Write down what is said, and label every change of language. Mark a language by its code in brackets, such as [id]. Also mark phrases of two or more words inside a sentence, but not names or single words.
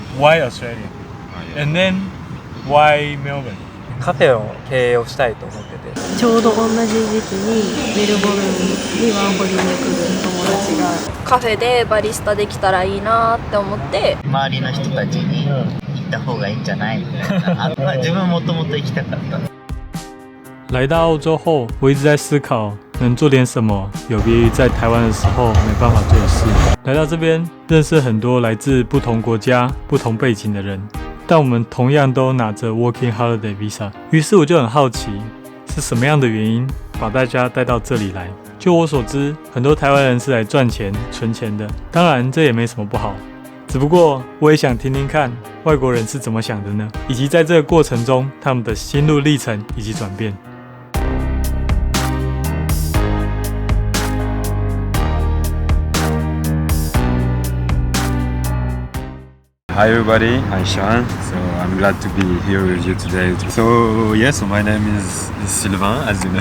[en] Why Australia? And then why Melbourne? [ja] カフェの経営をしたいと思ってて、ちょうど同じ時期にメルボルンにワーホリに来る友達がカフェでバリスタできたらいいなって思って、周りの人たちに行った方がいいんじゃないみたいな。まあ自分もともと行きたかった。 [zh] 来到澳洲后，我一直在思考能做点什么有别于在台湾的时候没办法做的事。来到这边，认识很多来自不同国家、不同背景的人，但我们同样都拿着 [en] Working Holiday Visa。 [zh] 于是我就很好奇，是什么样的原因把大家带到这里来？就我所知，很多台湾人是来赚钱、存钱的，当然这也没什么不好。只不过我也想听听看外国人是怎么想的呢，以及在这个过程中他们的心路历程以及转变。 [en] Hi everybody, I'm Sean. So I'm glad to be here with you today. So my name is Sylvain, as you know.